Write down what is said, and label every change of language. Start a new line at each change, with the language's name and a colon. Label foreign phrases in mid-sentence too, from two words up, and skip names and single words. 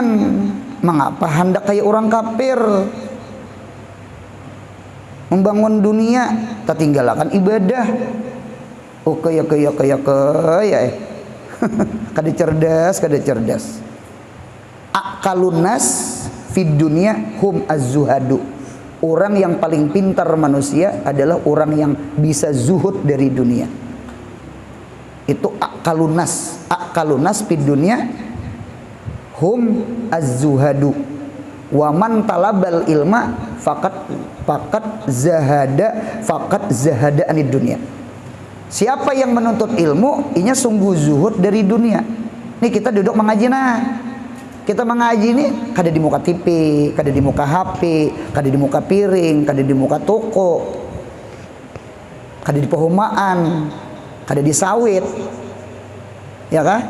Indonesian: Mengapa hendak kayak orang kafir? Membangun dunia, tak tinggalkan ibadah.
Banjar: Oh kaya. Kada cerdas.
Arabic: أعقل الناس في الدنيا هم الزهاد.
Indonesian: Orang yang paling pintar manusia adalah orang yang bisa zuhud dari dunia. Itu
Arabic: أعقل الناس في الدنيا هم الزهاد. ومن طلب العلم فقد زهد عن الدنيا.
Indonesian: Siapa yang menuntut ilmu, inya sungguh zuhud dari dunia.
Banjar: Nih kita duduk mengaji kita mengaji nih, kada di muka TV, kada di muka HP, kada di muka piring, kada di muka toko, kada di perumahan, kada di sawit, ya kan?